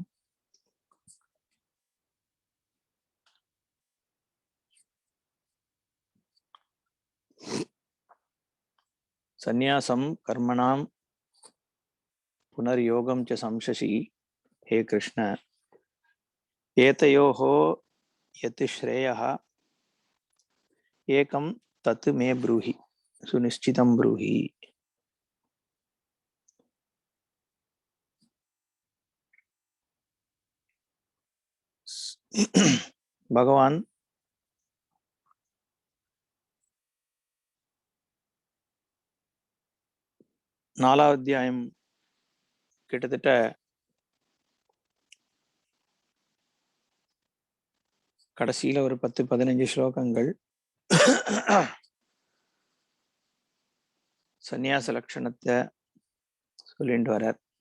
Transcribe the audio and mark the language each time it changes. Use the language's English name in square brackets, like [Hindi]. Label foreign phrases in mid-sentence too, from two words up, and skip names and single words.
[Sanskrit] सन्न्यासं कर्मणां पुनर्योगं च संशशी हे कृष्ण एतयोः यत् श्रेयः एकं तत् मे ब्रूहि सुनिश्चितं ब्रूहि। [Tamil] भगवान நாலாவது அத்தியாயம் கிட்டத்தட்ட கடைசியில ஒரு 10-15 ஸ்லோகங்கள் சந்நியாச லட்சணத்தை சொல்லிட்டு வரார்.